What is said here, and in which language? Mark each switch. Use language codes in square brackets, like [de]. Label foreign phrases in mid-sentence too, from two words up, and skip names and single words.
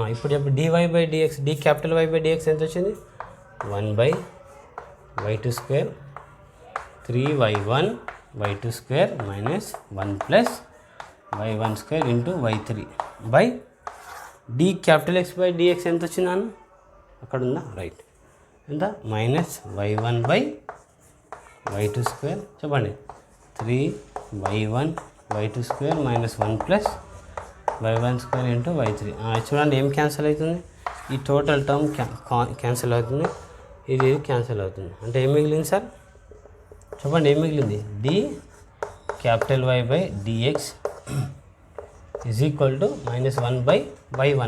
[te] ఇప్పుడు dy/dx dY/dx ఎంత వచ్చింది, 1/y2² 3y1 y2² మైనస్ 1 ప్లస్ y1² ఇంటూ y3 బై dX/dx ఎంత వచ్చింది అన్న, అక్కడ ఉందా, రైట్, ఎంత, మైనస్ y1/y2² చెప్పండి, 3y1 y2² మైనస్ 1 ప్లస్ y1² ఇంటూ y3. చూడండి ఏం క్యాన్సిల్ అవుతుంది, ఈ [en] total term [te] క్యాన్సిల్ అవుతుంది, ఇది క్యాన్సిల్ అవుతుంది. అంటే ఏం మిగిలింది సార్, చెప్పండి ఏం మిగిలింది, dY/dx [en] is equal to minus [te] 1/y1.